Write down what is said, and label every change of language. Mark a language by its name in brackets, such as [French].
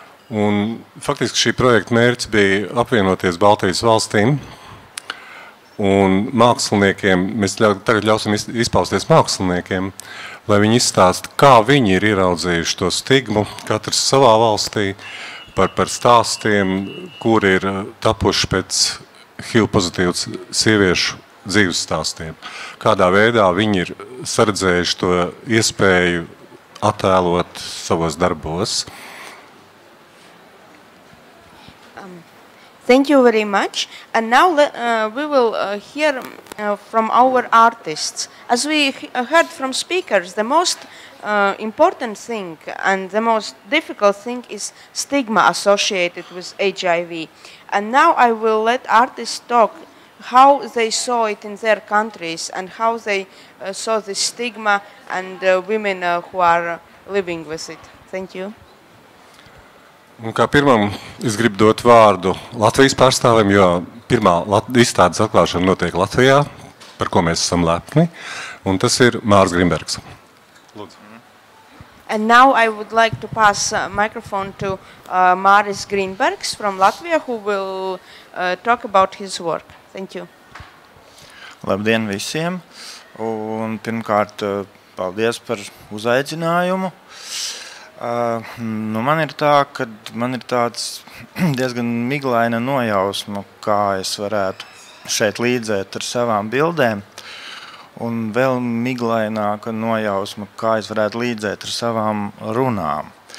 [Latvian] Un faktiski šī projekta mērķis bija apvienoties Baltijas valstīm un māksliniekiem, mēs tagad ļausim izpausties māksliniekiem, lai viņi izstāsta, kā viņi ir ieraudzījuši to stigmu, katrs savā valstī, par stāstiem, kur ir tapuši pēc HIV pozitīvu sieviešu dzīves stāstiem. Kādā veidā viņi ir saredzējuši to iespēju attēlot savos darbos. [English] Thank you very much. And now we will hear from our artists. As we heard from speakers, the most important thing and the most difficult thing is stigma associated with HIV. And now I will let artists talk how they saw it in their countries and how they saw the stigma and women who are living with it. Thank you. [Latvian] Un kā pirmam es gribu dot vārdu Latvijas pārstāvim, jo pirmā izstādes atklāšana notiek Latvijā, par ko mēs esam lepni, un tas ir Māris Grimbergs. Lūdzu. [English] And now I would like to pass microphone to Māris Grimbergs from Latvia, who will talk about his work. Thank you. [Latvian] Labdien visiem, un pirmkārt paldies par uzaicinājumu. Nu, man ir tā, ka man ir tāds diezgan miglaina nojausma, kā es varētu šeit līdzēt ar savām bildēm, un vēl miglaināka nojausma, kā es varētu līdzēt ar savām runām.